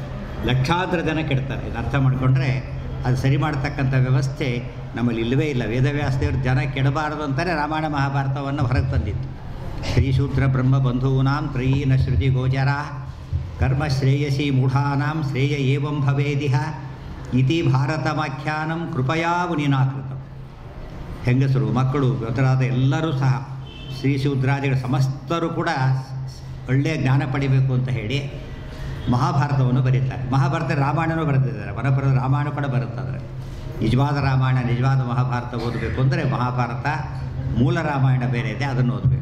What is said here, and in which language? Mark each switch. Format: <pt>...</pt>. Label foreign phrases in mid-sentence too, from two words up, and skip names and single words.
<kn>ಲಕ್ಷಾಂತರ ಜನ ಕೆಡ್ತಾರೆ. ಇದು ಅರ್ಥ ಮಾಡಿಕೊಂಡ್ರೆ ಅದು ಸರಿ ಮಾಡ್ತಕ್ಕಂಥ ವ್ಯವಸ್ಥೆ ನಮ್ಮಲ್ಲಿ ಇಲ್ಲವೇ ಇಲ್ಲ. ವೇದವ್ಯಾಸದೇವರು ಜನ ಕೆಡಬಾರದು ಅಂತಾರೆ ರಾಮಾಯಣ ಮಹಾಭಾರತವನ್ನು ಹೊರಗೆ ತಂದಿತ್ತು.</kn> <sa>ಶ್ರೀಶೂದ್ರ ಬ್ರಹ್ಮ ಬಂಧೂನಾಂ ತ್ರಯೀನ ಶ್ರುತಿ ಗೋಚರ ಕರ್ಮ ಶ್ರೇಯಸಿ ಮೂಢಾನಾಂ ಶ್ರೇಯ ಏವಂ ಭವೇದಿಹ ಇತಿ ಭಾರತಮಾಖ್ಯಾನಂ ಕೃಪಯಾ ಮುನಿನಾಕೃತ.</sa> <kn>ಹೆಂಗಸರು, ಮಕ್ಕಳು, ಮೊದಲಾದ ಎಲ್ಲರೂ ಸಹ ಶ್ರೀಶೂದ್ರಾದಿಗಳ ಸಮಸ್ತರು ಕೂಡ ಒಳ್ಳೆಯ ಜ್ಞಾನ ಪಡಿಬೇಕು ಅಂತ ಹೇಳಿ ಮಹಾಭಾರತವನ್ನು ಬರೀತಾರೆ. ಮಹಾಭಾರತ ರಾಮಾಯಣನೂ ಬರೆದಿದ್ದಾರೆ. ವನಪರದ ರಾಮಾಯಣ ಕೂಡ ಬರುತ್ತೆ. ಆದರೆ ನಿಜವಾದ ರಾಮಾಯಣ, ನಿಜವಾದ ಮಹಾಭಾರತ ಓದಬೇಕು ಅಂದರೆ ಮಹಾಭಾರತ ಮೂಲ ರಾಮಾಯಣ ಬೇರೆ ಇದೆ, ಅದನ್ನು ಓದಬೇಕು.</kn>